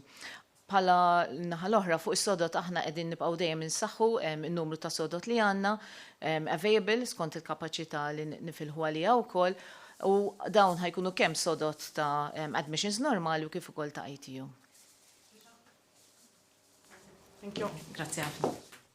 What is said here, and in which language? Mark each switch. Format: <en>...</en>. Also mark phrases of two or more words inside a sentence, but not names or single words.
<mt>Bħala naħa l-oħra fuq is-sodot aħna qegħdin nibqgħu dejjem insaħħu n-numru ta' sodot li għandna available skont il-kapaċità li nifilħu għaliha wkoll u dawn ħajkunu kemm sodot ta' admissions normali u kif ukoll ta' ITU.</mt> <en>Thank you.</en> <mt>Grazzi ħafna.</mt>